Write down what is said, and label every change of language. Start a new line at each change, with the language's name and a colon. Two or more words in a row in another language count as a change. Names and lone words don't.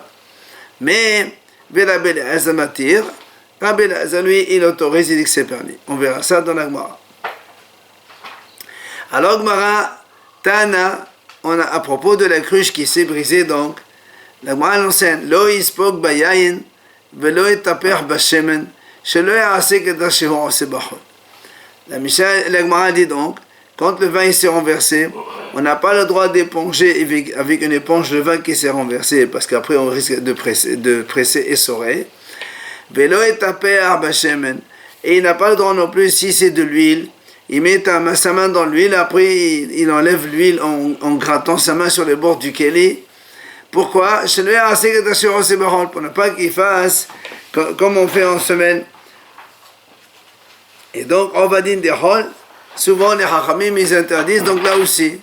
French: Mais, Rabbi Elazar, lui, il autorise, il dit que c'est permis. On verra ça dans la Gemara. Alors, Gemara, Tana, on a à propos de la cruche qui s'est brisée, donc, la Gemara l'enseigne,
Hebrew: לא יספוג ביין, ולא יטפר בשמן, שלא יעשה כדר שהוא עושה בחול.
French: La Gemara dit donc, quand le vin s'est renversé, on n'a pas le droit d'éponger avec une éponge le vin qui s'est renversé, parce qu'après on risque de presser et essorer.
Hebrew: ולא יטפר בשמן.
French: Et il n'a pas le droit non plus, si c'est de l'huile, il met sa main dans l'huile, après il enlève l'huile en grattant sa main sur les bords du keli. Pourquoi? Pour ne pas qu'il fasse comme on fait en semaine. Et donc, on va dire des hol, souvent les hachamim ils interdisent, donc là aussi.